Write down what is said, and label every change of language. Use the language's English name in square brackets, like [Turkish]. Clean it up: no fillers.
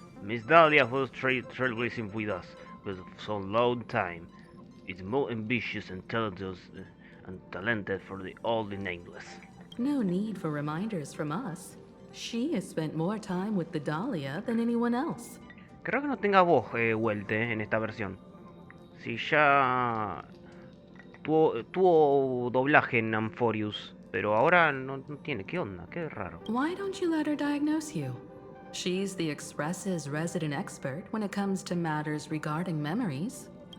[English] Miss Dahlia was trailblazing with us for so long time. It's more ambitious and talented for the old and nameless. No need for reminders from us. She has spent more time with the Dahlia than anyone else. [Spanish] Creo que no tenga voz, Welte, en esta versión. Si ya tuvo doblaje en Amphorius, pero ahora no tiene. ¿Qué onda? Qué raro. [English] Why don't you let her diagnose you? She's the Express's resident expert when it comes to matters regarding memories.